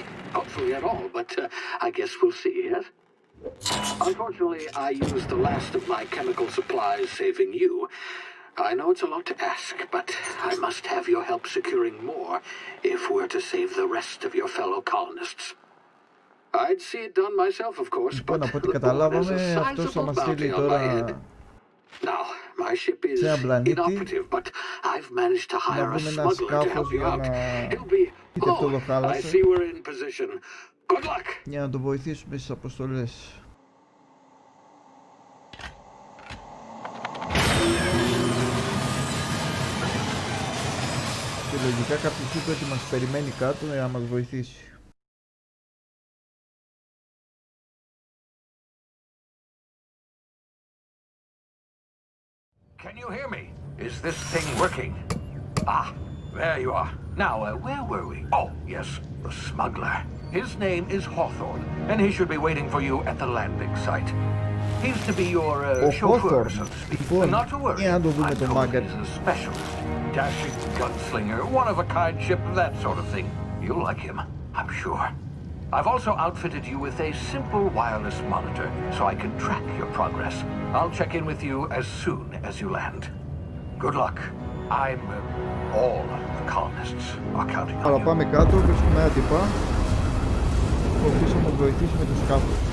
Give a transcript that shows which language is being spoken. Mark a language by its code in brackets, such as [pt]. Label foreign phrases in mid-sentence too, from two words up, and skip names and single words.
[en] Hopefully at all, but I guess we'll see, yes? Unfortunately, I used the last of my chemical supplies saving you. I know it's a lot to ask, but I must have your help securing more if we're to save the rest of your fellow colonists. I'd see it done myself, of course, but [el] από ό,τι [en] the board has a [el] καταλάβαμε, αυτός θα [en] sizable [el] μας [en] bounty [el] στείλει [en] on my head. [el] τώρα [en] Now, my ship is [el] σε ένα πλανήτη [en] inoperative, but I've managed to [el] να [en] hire a [el] βρούμε ένα [en] smuggler to [el] σκάφος [en] help you [el] για [en] out. [el] να [en] He'll be... [el] είτε αυτό το [en] I [el] χάλασε [en] see we're in position. Good luck! [el] για να το βοηθήσουμε στις αποστολές. Και λογικά κάποιος είπε ότι μας περιμένει κάτω για να μας βοηθήσει. [en] Can you hear me? Is this thing working? Ah, there you are. Now, where were we? Oh, yes, the smuggler. His name is Hawthorne, and he should be waiting for you at the landing site. He's to be your chauffeur, so to speak. [el] Λοιπόν, [en] Not to worry. [el] για να το δούμε [en] I'm [el] το [en] told [el] μάγκα. [en] he's a specialist. Dashing gunslinger, one-of-a-kind ship, that sort of thing. You'll like him, I'm sure. I've also outfitted you with a simple wireless monitor, so I can track your progress. I'll check in with you as soon as you land. Good luck. I'm... all the colonists are counting on [el] Αλλά [en] you. [el] πάμε κάτω, βρίσκουμε ένα τυπά ο οποίος θα μας βοηθήσει με το σκάφος.